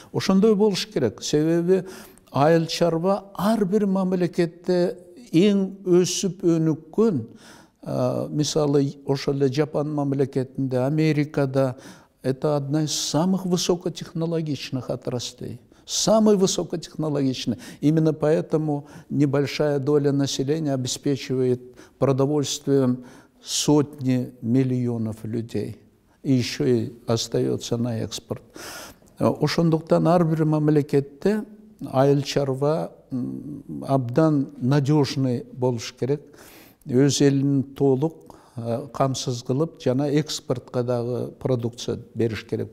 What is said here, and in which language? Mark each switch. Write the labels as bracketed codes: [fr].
[ky] Ошондой болуш керек. Себеби айыл чарба ар бир мамлекетте эң өсүп өнүккөн, мисалы ошол эле Жапон мамлекетинде, Америкада [ru] это одна из самых высокотехнологичных отраслей. Самый высокотехнологичный. Именно поэтому небольшая доля населения обеспечивает продовольствием сотни миллионов людей. И еще и остается на экспорт. [ky] Ошондуктан ар бир мамлекетте айыл чарба абдан надежный болуш керек. Өз элин толук камсыз кылып жана экспортко дагы продукция бериш керек.